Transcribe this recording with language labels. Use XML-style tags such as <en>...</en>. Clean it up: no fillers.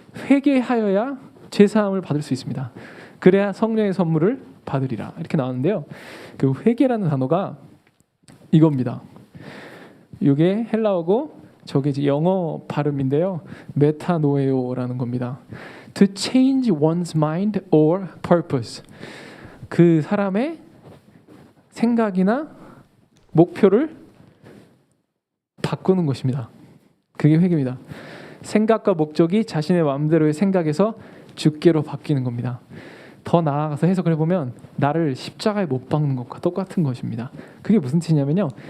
<ko>회개하여야 죄 사함을 받을 수 있습니다. 그래야 성령의 선물을 받으리라. 이렇게 나오는데요. 그 회개라는 단어가 이겁니다. 이게 헬라어고 저게 이제 영어 발음인데요. 메타노에오라는 겁니다.</ko> <en>To change one's mind or purpose.</en> <ko>그 사람의 생각이나 목표를 바꾸는 것입니다. 그게 회개입니다. 생각과 목적이 자신의 마음대로의 생각에서 주께로 바뀌는 겁니다. 더 나아가서 해석을 해보면 나를 십자가에 못 박는 것과 똑같은 것입니다. 그게 무슨 뜻이냐면요.</ko>